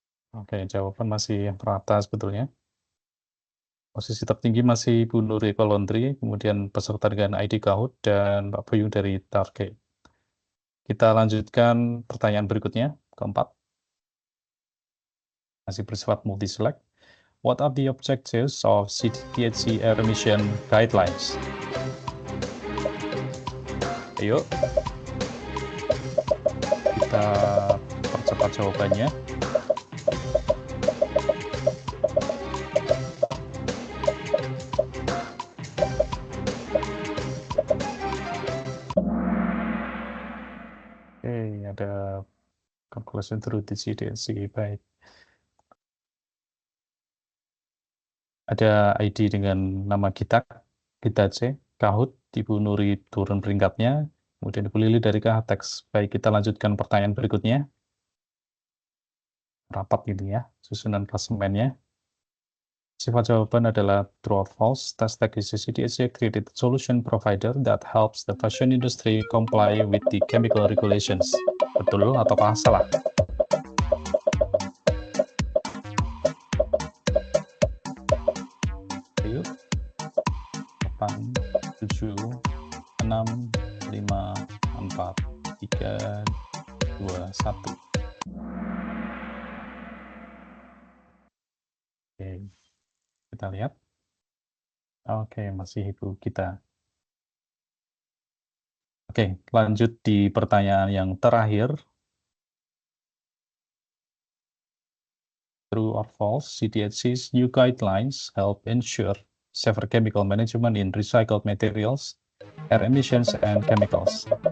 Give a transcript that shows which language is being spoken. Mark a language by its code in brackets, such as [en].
[id] Oke, jawaban masih rata sebetulnya. Posisi tertinggi masih Bu Nuri Kolondri, kemudian peserta dengan ID Kahoot, dan Pak Buyung dari Target. Kita lanjutkan pertanyaan berikutnya, keempat. Masih bersifat multi-select. [en] What are the objectives of ZDHC air emission guidelines? [id] Ayo, kita percepat jawabannya. Oke, ada [en] conclusion through the [id] ZDHC. Baik. Ada ID dengan nama kita C, Kahoot, Ibu Nuri turun peringkatnya, kemudian Ibu Lili dari TESTEX. Baik, kita lanjutkan pertanyaan berikutnya. Rapat ini ya, susunan klasemennya. Sifat jawaban adalah [en] true or false. TESTEX is a ZDHC accredited solution provider that helps the fashion industry comply with the chemical regulations. [id] Betul ataukah salah? Ayo. 8, 7, 6, 5, 4, 3, 2, 1. Oke, kita lihat. Oke, masih Ibu kita. Oke, lanjut di pertanyaan yang terakhir. [en] True or false, ZDHC's new guidelines help ensure safer chemical management in recycled materials, air emissions, and chemicals.